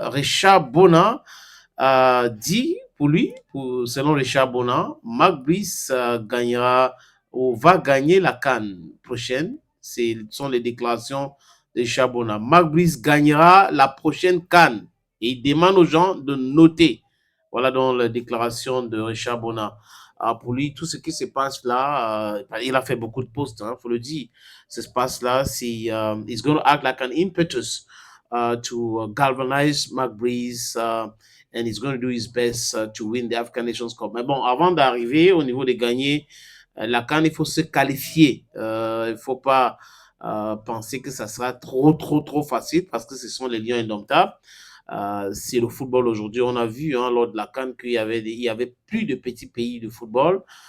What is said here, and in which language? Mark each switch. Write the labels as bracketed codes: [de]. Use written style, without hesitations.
[fr] Richard Bona dit, pour lui, selon Richard Bona, Marc Brice gagnera ou va gagner la CAN prochaine. Ce sont les déclarations de Richard Bona. Marc Brice gagnera la prochaine CAN et il demande aux gens de noter. Voilà donc la déclaration de Richard Bona. Pour lui, tout ce qui se passe là, il a fait beaucoup de posts, il faut le dire. Ce qui se passe là, c'est [en] he's going to act like an impetus to galvanize Marc Brice and he's going to do his best to win the African Nations Cup. [fr] Mais bon, avant d'arriver au niveau de gagner la CAN, il faut se qualifier. Il ne faut pas penser que ça sera trop facile parce que ce sont les lions indomptables. C'est le football aujourd'hui. On a vu lors de la CAN qu'il y avait plus de petits pays de football.